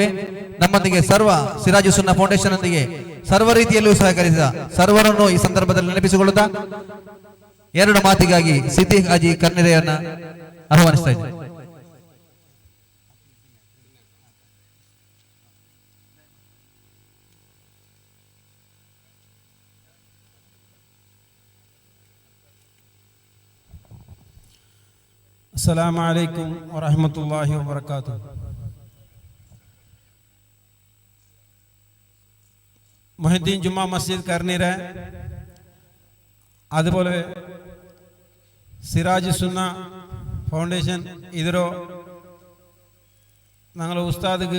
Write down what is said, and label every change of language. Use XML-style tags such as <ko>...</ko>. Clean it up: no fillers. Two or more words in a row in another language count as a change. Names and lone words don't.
<kn>ನಮ್ಮೊಂದಿಗೆ ಸರ್ವ ಸಿರಾಜು ಸುನ್ನಾ ಫೌಂಡೇಶನ್ ನೊಂದಿಗೆ ಸರ್ವ ರೀತಿಯಲ್ಲೂ ಸಹಕರಿಸಿದ ಸರ್ವರನ್ನು ಈ ಸಂದರ್ಭದಲ್ಲಿ ನೆನಪಿಸಿಕೊಳ್ಳುತ್ತಾ ಎರಡು ಮಾತಿಗಾಗಿ ಸಿದ್ದಿಕ್ ಹಾಜಿ ಕರ್ನೆರೆಯನ್ನ ಆಹ್ವಾನಿಸ್ತಾ ಇದ್ದೇವೆ.</kn> <ar>السلام عليكم ورحمة الله وبركاته.</ar> <ml>മൊഹിദ്ദീൻ ജുമാ മസ്ജിദ് കർണിരെ, അതുപോലെ സിറാജ് സുന്ന ഫൗണ്ടേഷൻ ഇതിರೋ ഞങ്ങൾ ഉസ്താദിക്ക്</ml>